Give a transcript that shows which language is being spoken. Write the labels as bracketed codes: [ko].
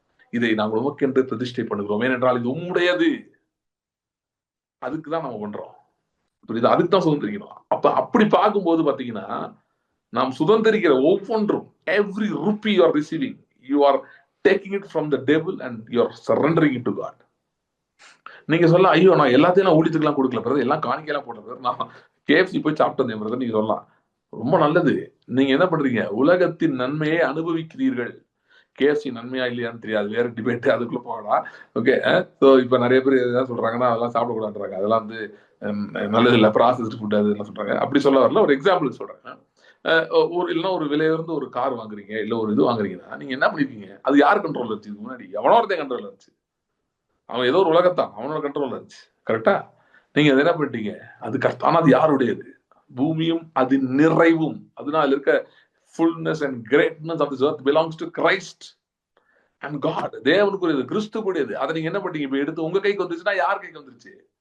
[ta] இதை நாங்கள் உமக்கென்று பிரதிஷ்டை பண்ணுகிறோம், ஏனென்றால் இது உம்முடையது. அதுக்குதான் நம்ம பண்றோம், புரியுது? அதுக்கு தான் சுதந்திரிக்கணும். அப்ப அப்படி பார்க்கும்போது பாத்தீங்கன்னா, நாம் சுதந்திரிக்கிற ஒவ்வொன்றும், [en] every rupee you are receiving, you are taking it from the devil and you are surrendering it to God. [ta] நீங்க சொல்ல, ஐயோ நான் எல்லாத்தையும் நான் ஊழியத்துக்குலாம் கொடுக்கல பிரதர், எல்லாம் காணிக்கையெல்லாம் போட்டது, நான் KFC போய் சாப்பிட்டு வந்தேன் பிரதர், நீங்க சொல்லலாம். ரொம்ப நல்லது. நீங்க என்ன பண்றீங்க? உலகத்தின் நன்மையை அனுபவிக்கிறீர்கள். KFC நன்மையா இல்லையான்னு தெரியாது, வேற டிபேட், அதுக்குள்ள போகலாம். ஓகே, ஸோ இப்போ நிறைய பேர் எதாவது சொல்றாங்கன்னா அதெல்லாம் சாப்பிடக்கூடாதுன்றாங்க. அதெல்லாம் வந்து நல்லது இல்லை, ப்ராசஸ்டு ஃபுட் அதெல்லாம் சொல்றாங்க. அப்படி சொல்ல வரல, ஒரு எக்ஸாம்பிள் சொல்றேன். ஒரு இல்லைன்னா ஒரு விலையுறந்து ஒரு கார் வாங்குறீங்க, இல்லை ஒரு இது வாங்குறீங்கன்னா நீங்க என்ன பண்ணிருக்கீங்க? அது யார் கண்ட்ரோல் வச்சு? முன்னாடி எவனோ ஒருத்தன் கண்ட்ரோல் இருந்துச்சு. அவன் ஏதோ ஒரு உலகத்தான், அவனோட கண்ட்ரோல் இருந்துச்சு. கரெக்டா? நீங்க அதை என்ன பண்ணிட்டீங்க? அது கரெக்ட். ஆனா அது யாருடையது? பூமியும் அது நிறைவும், அதனால இருக்க [en] fullness and greatness of this earth belongs to Christ and God. [ta] தேவனுக்குரியது, கிறிஸ்துக்குரியது. அதை நீங்க என்ன பண்ணீங்க? இப்ப எடுத்து உங்க கைக்கு வந்துச்சுன்னா யார் கைக்கு வந்துருச்சு?